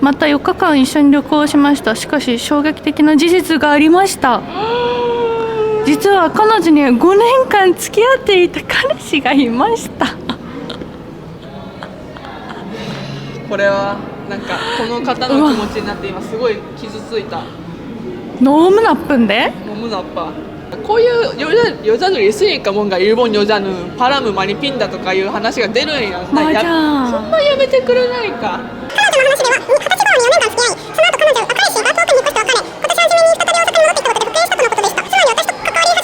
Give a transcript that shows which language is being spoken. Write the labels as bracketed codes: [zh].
[ja] また4日間一緒に旅行しました。しかし衝撃的な事実がありました。実は彼女には5年間付き合っていた彼氏がいました。これはなんかこの方の気持ちになって今すごい傷ついた。 [ko] 너무 나쁜데? 너무 나빠. [ja] こういう [ko] 여자들이 있으니까 뭔가 일본 여자는 바람을 많이 핀다 [ja] とかいう話が出るんや。そんなやめてくれないか。彼女の話では20歳頃に4年間付き合い、その後彼女は彼氏が遠くに引っ越して別れ、今年初めに再び大阪に戻ってきたことで復縁したとのことでした。つまり私と関わり始めた6月の時点ですでに彼氏がいたということになります。旅行中はずっと彼氏はいない、好きな人もいないと言ってました。